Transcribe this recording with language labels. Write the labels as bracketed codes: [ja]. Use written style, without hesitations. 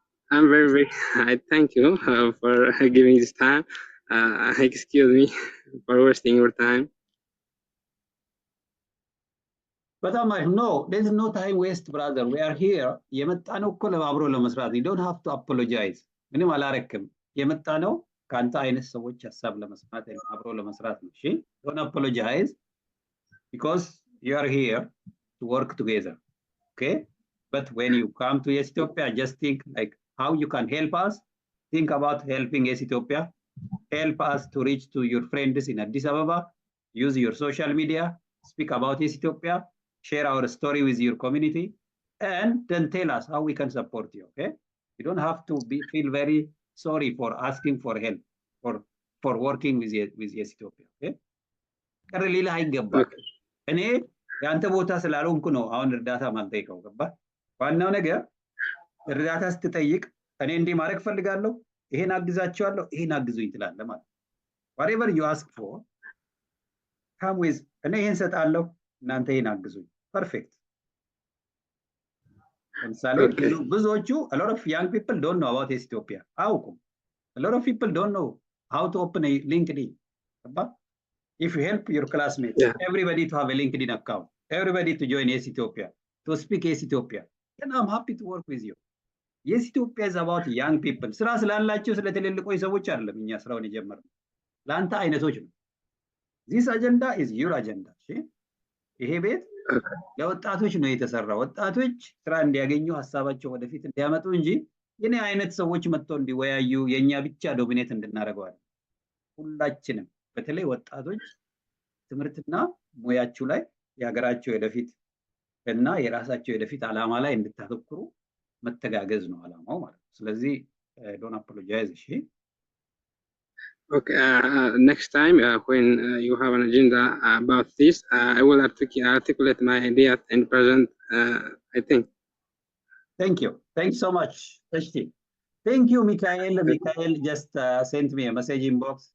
[en] I'm very I thank you for giving this time. Excuse me for wasting your time. But I'm like, no, there's no time waste, brother. We are here. [am] የመጣነው እኮ ለአብሮ ለመስራት. [en] You don't have to apologize. [am] ምንም አላረክም። የመጣነው ከአንተ አይነት ሰዎች ሀሳብ ለመስማት አብሮ ለመስራት ነው። እሺ? [en] Don't apologize because you are here to work together. Okay? But when you come to Ethiopia, just think like how you can help us. Think about helping Ethiopia. Help us to reach to your friends in Addis Ababa. Use your social media. Speak about Ethiopia. Share our story with your community. And then tell us how we can support you. Okay? You don't have to feel very sorry for asking for help for working with Ethiopia. Okay? [am] ከሌላ አይገባም። እኔ የአንተ ቦታ ስላልሆንኩ ነው አሁን እርዳታ ማልጠይቀው። ገባ? ዋናው ነገር እርዳታ ስትጠይቅ እኔ እንዲህ ማድረግ ፈልጋለሁ፣ ይሄን አግዛቸዋለሁ፣ ይሄን አግዙኝ ትላለህ ማለት ነው። [en] whatever you ask for come with [am] እኔ ይሄን ሰጣለሁ፣ እናንተ ይሄን አግዙኝ። ፐርፌክት። ለምሳሌ ብዙዎቹ [en] a lot of young people don't know about Ethiopia [am] አያውቁም። [en] a lot of people don't know how to open a LinkedIn. [am] ገባ? [en] If you help your classmates, everybody to have a LinkedIn account, everybody to join Ethiopia, to speak Ethiopia, then I'm happy to work with you. Ethiopia is about young people. [am] ስራ ስላላቸው ስለተለልቆይ ሰዎች አይደለም እኛ ስራውን የጀመርነው። ለአንተ አይነቶች ነው። [en] This agenda is your agenda. [am] ይሄ ቤት ለወጣቶች ነው የተሰራው። ወጣቶች ስራ እንዲያገኙ ሀሳባቸው ወደፊት እንዲያመጡ እንጂ የኔ አይነት ሰዎች መጥተው እንዲወያዩ የኛ ብቻ ዶሚኔት እንድናደርገው አይደለም። ሁላችንም በተለይ ወጣቶች ትምህርትና ሙያችሁ ላይ የሀገራቸው የወደፊት እና የራሳቸው የወደፊት ዓላማ ላይ እንድታተኩሩ መተጋገዝ ነው ዓላማው ማለት ነው። ስለዚህ [en] don't apologize. [am] እሺ? [en] Okay, next time when you have an agenda about this, I will articulate my ideas and present, I think. Thank you. Thanks so much. Thank you, Mikhail. Mikhail just sent me a message inbox.